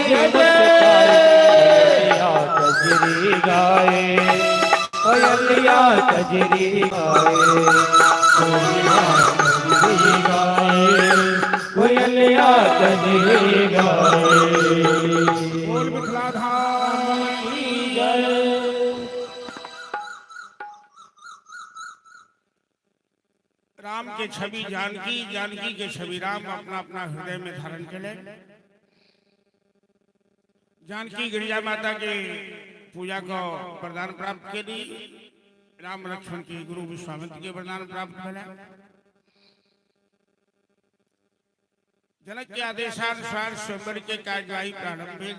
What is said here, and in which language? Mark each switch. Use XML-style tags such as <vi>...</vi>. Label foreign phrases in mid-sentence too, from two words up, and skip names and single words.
<hi>कोयलिया कजरी गाए कोयलिया कजरी गाए कोयलिया कजरी गाए बोल मिथिलाधाम की जय। राम के छवि जानकी, जानकी के छवि राम अपना अपना हृदय में धारण कर ले। जानकी गिरिजा माता के पूजा को वरदान प्राप्त के लिए राम लक्ष्मण की गुरु विश्वामित्र के वरदान प्राप्त मिले। जनक के आदेशानुसार स्वयंवर के कार्यवाही प्रारंभ हुई।</hi>